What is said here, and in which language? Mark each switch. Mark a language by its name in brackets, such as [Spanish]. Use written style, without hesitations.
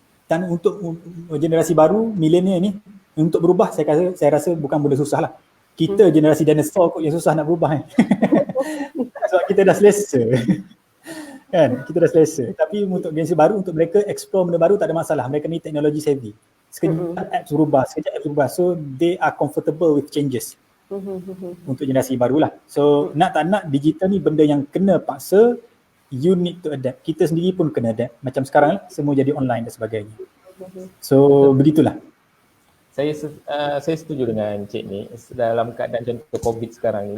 [Malay] Dan untuk generasi baru, milenial ni, untuk berubah saya rasa bukan benda susah lah. Kita generasi dinosaur kot yang susah nak berubah sebab kita dah selesa. Kan, kita dah selesa. Tapi untuk generasi baru, untuk mereka explore benda baru tak ada masalah. Mereka ni technology savvy. Sekejap apps berubah, sekejap apps berubah. [English] So they are comfortable with changes. [Malay] Untuk generasi barulah. So nak tak nak, digital ni benda yang kena paksa, [English] you need to adapt. [Malay] Kita sendiri pun kena adapt. Macam sekarang semua jadi online dan sebagainya. So begitulah. Saya setuju dengan Cik ni dalam keadaan contoh COVID sekarang ni.